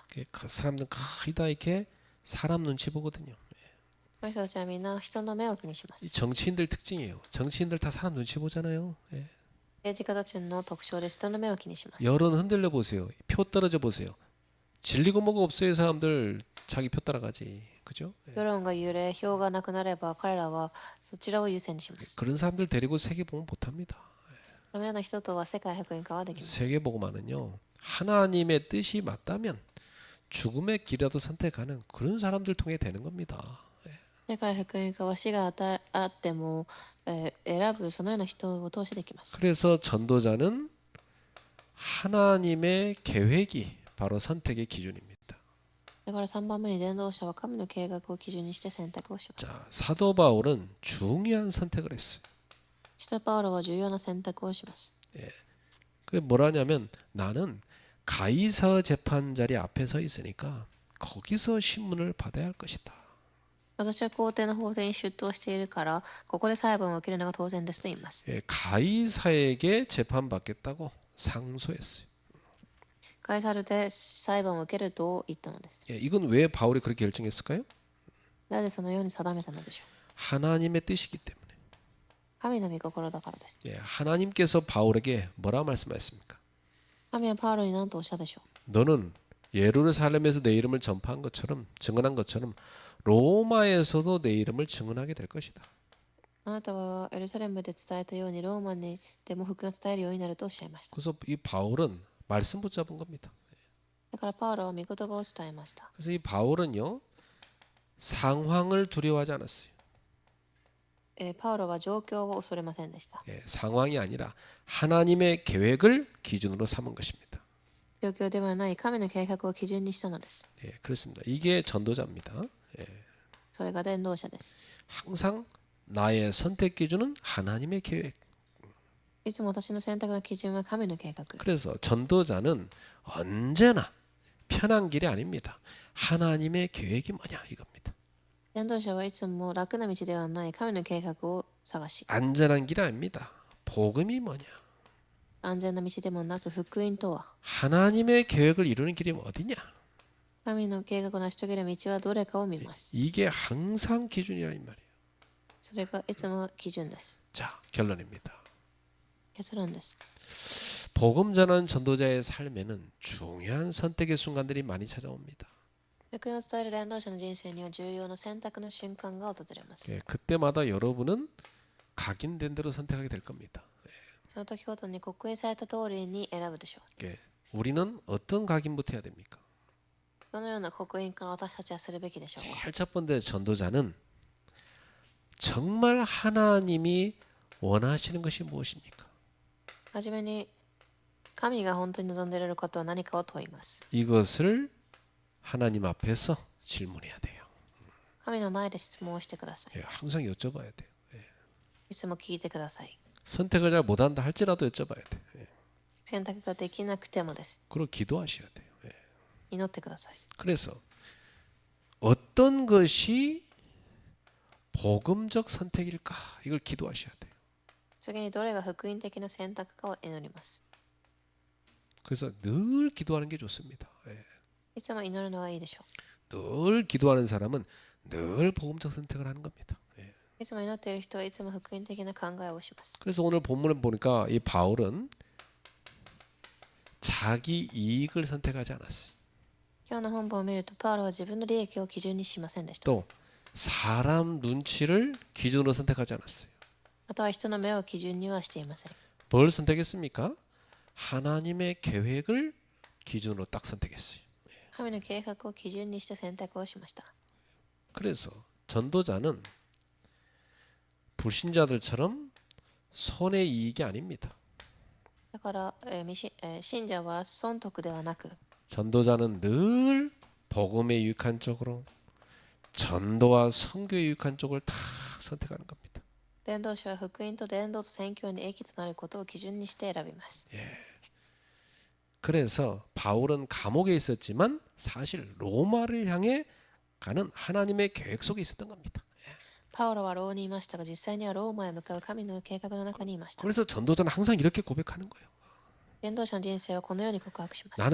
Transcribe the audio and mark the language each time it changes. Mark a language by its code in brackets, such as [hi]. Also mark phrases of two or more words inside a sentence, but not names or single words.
[ko] 그 사람들은 거의 다 이렇게 사람 눈치 보거든요. [ja] この人たちはみんな人の目を気にしま 이 す。 [ko] 정치인들 특징이에요. 정치인들 다 사람 눈치 보잖아요. 예. [ja] 政治家たちの特徴で人の目を気にします。 [ko] 여론 흔들려 보세요. 표 떨어져 보세요. 진리고 뭐가 없어요. 사람들 자기 표 따라가지. 그죠? 예. [ja] 世論が揺れ、票がなくなれば彼らはそちらを優先にします。 [ko] 그런 사람들 데리고 세계복음 못합니다. [ja] そのような人とは世界福音化はできます。 [ko] 세계복음화는요. 하나님의 뜻이 맞다면 죽음의 길이라도 선택하는 그런 사람들 통해 되는 겁니다. [ja] 世界福音化は死があっても、選ぶそのような人を通してできます。 [ko] 그래서 전도자는 하나님의 계획이 바로 선택의 기준입니다. [ja] だから3番目に伝道者は神の計画を基準にして選択をします。 [ko] 자, 사도 바울은 중요한 선택을 했어요. [ja] 使徒パウロは重要な選択をします。 [ko] 그게 뭐라냐면 나는 가이사 재판 자리 앞에 서 있으니까 거기서 신문을 받아야 할 것이다. [ja] 私は皇帝の法廷に出頭しているから、ここで裁判を受けるのが当然ですと言います。 [ko] 가이사에게 재판받겠다고 상소했어요. [ja] カエサルで裁判を受けると言ったのです。 [ko] 이건 왜 바울이 그렇게 결정했을까요? [ja] なぜそのように定めたのでしょう。 [ko] 하나님의 뜻이기 때문에. [ja] 神の御心だからです。 [ko] 하나님께서 바울에게 뭐라 말씀하셨습니까? [ja] 神はパウロに何とおっしゃるでしょう。 [ko] 너는 예루살렘에서 내 이름을 전파한 것처럼 증언한 것처럼 로마에서도 내 이름을 증언하게 될 것이다. [ja] あなたはエルサレムで伝えたようにローマにでも福音を伝えるようになるとおっしゃいました。 [ko] 그래서 이 바울은 말씀 붙잡은 겁니다. [ja] だからパウロは御言葉を伝えました。 [ko] 그래서 이 바울은요 상황을 두려워하지 않았어요. [ja] パウロは状況を恐れませんでした。 [ko] 상황이 아니라 하나님의 계획을 기준으로 삼은 것입니다. [ja] 状況ではない神の計画を基準にしたのです。 [ko] 그렇습니다. 이게 전도자입니다. [ja] それが伝道者です。 [ko] 항상 나의 선택 기준은 하나님의 계획. [ja] いつも私の選択の基準は神の計画。 [ko] 그래서 전도자는 언제나 편한 길이 아닙니다. 하나님의 계획이 뭐냐 이겁니다. [ja] 伝道者はいつも楽な道ではない神の計画を探し、 [ko] 안전한 길이 아닙니다. 복음이 뭐냐? [ja] 安全な道でもなく福音とは、 [ko] 하나님의 계획을 이루는 길이 어디냐? [ja] 神の計画を成し遂げる道はどれかを見ます。 [ko] 이게 항상 기준이라 이 말이에요. [ja] それがいつも基準です。 [ko] 자, 결론입니다. [ja] 結論です。 [ko] 복음 전하는 전도자의 삶에는 중요한 선택의 순간들이 많이 찾아옵니다. [ja] 福音を伝える伝道者の人生には重要な選択の瞬間が訪れます。 [ko] 그때마다 여러분은 각인된 대로 선택하게 될 겁니다. [ja] その時ごとに刻印された通りに選ぶでしょう。 [ko] 우리는 어떤 각인부터 해야 됩니까? [ja] どのような刻印から私たちはするべきでしょうか。 [ko] 제일 첫 번째 전도자는 정말 하나님이 원하시는 것이 무엇입니까? [ja] はじめに神が本当に望んでいることは何かを問います。 [ko] 이것을 하나님 앞에서 질문해야 돼요. [ja] 神の前で質問をしてください。 [ko] 항상 여쭤봐야 돼요. [ja] いつも聞いてください。 [ko] 선택을 잘 못한다 할지라도 여쭤봐야 돼요. [ja] 選択ができなくてもです。 [ko] 그리고 기도하셔야 돼요. [ja] 祈ってください。 [ko] 그래서 어떤 것이 복음적 선택일까? 이걸 기도하셔야 돼요. [ja] 次にどれが福音的な選択かを祈ります。 [ko] 그래서 늘 기도하는 게 좋습니다. 예. [ja] いつも祈るのがいいでしょ [ko] 늘 기도하는 사람은 늘 복음적 선택을 하는 겁니다. 예. [ja] う。いつも祈っている人はいつも福音的な考えをします。 [ko] 그래서 오늘 본문에 보니까 이 바울은 자기 이익을 선택하지 않았어요. [ja] 今日の本文を見ると、パウロは自分の利益を基準にしませんでした。 [ko] 또 사람 눈치를 기준으로 선택하지 않았어요. [ja] または人の目を基準にはしていません。 [ko] 뭘 선택했습니까? 하나님의 계획을 기준으로 딱 선택했어요. [ja] 神の計画を基準にして選択をしました。 [ko] 그래서 전도자는 불신자들처럼 손의 이익이 아닙니다. [ja] だから、信者は損得ではなく、 [ko] 전도자는 늘 복음에 유익한 쪽으로 전도와 선교에 유익한 쪽을 다 선택하는 겁니다. [ja] 伝道者は福音と伝道と宣教に益となることを基準にして選びます。 [ko] 그래서 바울은 감옥에 있었지만 사실 로마를 향해 가는 하나님의 계획 속에 있었던 겁니다. [ja] パウロは牢にいましたが、実際にはローマへ向かう神の計画の中にいました。 [ko] 그래서 전도자는 항상 이렇게 고백하는 거예요. [ja] 伝道者の人生はこのように告白します。